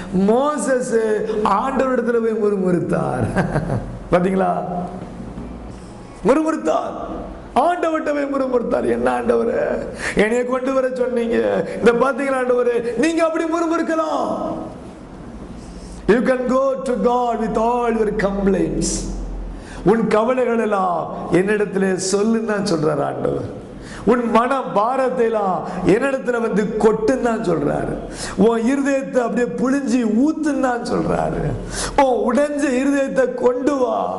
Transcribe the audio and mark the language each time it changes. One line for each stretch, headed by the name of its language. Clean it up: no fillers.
Tamil: Moses ஆண்டவர் இடத்துல போய் முறுமுறுத்தார். பாத்தீங்களா? முறுமுறுத்தார், ஆண்டவர்கிட்ட போய் முறுமுறுத்தார். என்ன ஆண்டவரே, என்னைய கொண்டு வர சொன்னீங்க, இந்த பாத்தீங்களா ஆண்டவரே, நீங்க அப்படி முறுமுறுக்கலாம்.
English: You can go to God with all your complaints.
Tamil: உன் கவலைகள் எல்லாம் என்னிடத்துல சொல்லுன்னு சொல்றாரு ஆண்டவர். உன் மன பாரத்தை எல்லாம் என்னிடத்துல வந்து கொட்டுன்னு சொல்றாரு. உன் இருதயத்தை அப்படியே புழிஞ்சி ஊத்துன்னு சொல்றாரு. உன் உடைஞ்ச இருதயத்தை கொண்டு வா.